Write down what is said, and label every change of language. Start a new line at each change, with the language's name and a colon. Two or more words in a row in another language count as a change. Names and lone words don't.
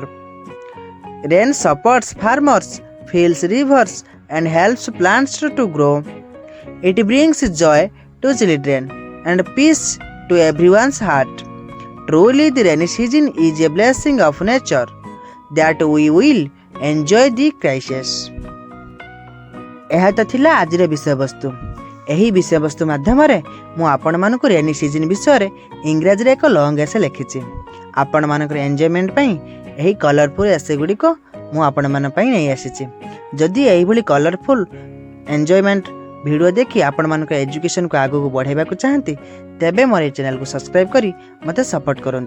English: Rain supports farmers, fills rivers, and helps plants to grow. It brings joy to children and peace to everyone's heart. Truly, the rainy season is a blessing of nature that we will enjoy the crisis.
Odia: ଏହା ତ ଥିଲା ଆଜିର ବିଷୟବସ୍ତୁ। ଏହି ବିଷୟବସ୍ତୁ ମାଧ୍ୟମରେ ମୁଁ ଆପଣମାନଙ୍କୁ
English: rainy season
Odia: ବିଷୟରେ ଇଂରାଜୀରେ ଏକ
English: long essay
Odia: ଲେଖିଛି। ଆପଣମାନଙ୍କର ଏନ୍ଜୟମେଣ୍ଟ ପାଇଁ ଏହି
English: colorful essay
Odia: ଗୁଡ଼ିକ ମୁଁ ଆପଣମାନଙ୍କ ପାଇଁ ନେଇ ଆସିଛି। ଯଦି ଏହିଭଳି
English: colorful enjoyment video
Odia: ଦେଖି ଆପଣମାନଙ୍କ ଏଜୁକେସନକୁ ଆଗକୁ ବଢ଼ାଇବାକୁ ଚାହାନ୍ତି, ତେବେ ମୋର ଏହି ଚ୍ୟାନେଲକୁ ସବସ୍କ୍ରାଇବ୍ କରି ମୋତେ ସପୋର୍ଟ କରନ୍ତୁ।